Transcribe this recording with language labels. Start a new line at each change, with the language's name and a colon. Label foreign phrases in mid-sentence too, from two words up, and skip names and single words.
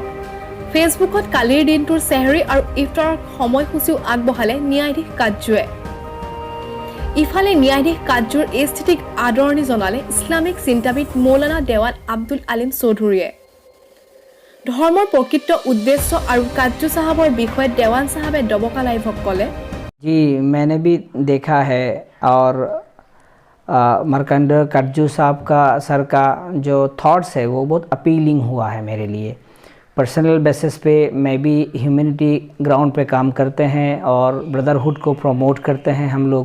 Assamese: ফেচবুকত কালিৰ দিনটোৰ চেহৰী আৰু ইফতাৰৰ সময়সূচীও আগবঢ়ালে ন্যায়াধীশ কাৰ্যুৱে। ইফালে ন্যায়াধীশ কাৰ্যুৰ এই স্থিতিক আদৰণি জনালে ইছলামিক চিন্তাবিদ মৌলানা দেৱান আব্দুল আলিম চৌধুৰীয়ে। ধৰ্মৰ প্ৰকৃত উদ্দেশ্য আৰু কাৰ্যু সাহাবৰ বিষয়ে দেৱান সাহাবে দবকা লাইভক ক'লে,
Hindi: जी मैंने भी देखा है और मार्कंडेय काटजू साहब का सर का जो थॉट्स है वो बहुत अपीलिंग हुआ है मेरे लिए।
English: personal basis
Hindi: पे मैं भी
English: humanity ground
Hindi: पे काम करते हैं और ब्रदरहुड को प्रमोट करते हैं हम लोग।